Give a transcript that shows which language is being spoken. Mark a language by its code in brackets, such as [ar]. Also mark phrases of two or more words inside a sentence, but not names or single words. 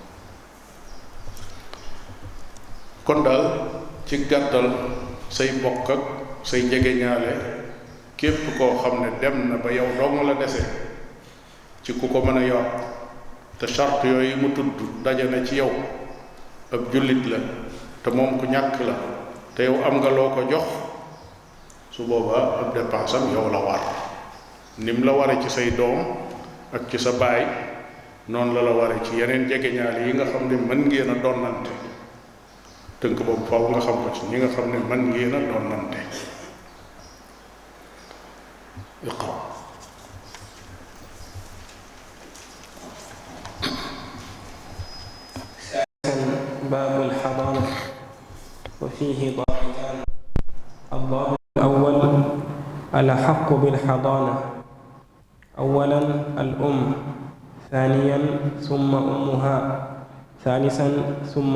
[wo] kon daal ci gàttal say bokk ak say jegeñaale, képp koo xam ne dem na ba yow dong la dese ci ku ko mën a yor, te charte yooyu mu tudd daje na ci yow, ab jullit la te moom ku ñàkk la, te yow am nga loo ko jox, su boobaa ab dépense am yow la war. nim la ware ci say doom ak ci sa baay, noonu la ware ci yeneen jegeñaale yi nga xam ne mën ngeen a donnante. tënk boobu faaw nga xam ko ci ñi nga xam ne mën ngeen a donnante. [ar] iqra. باب الحضانة وفيه ضابطان. الضابط الأول الأحق بالحضانة، أولا الأم، ثانيا ثم أمها، ثالثا ثم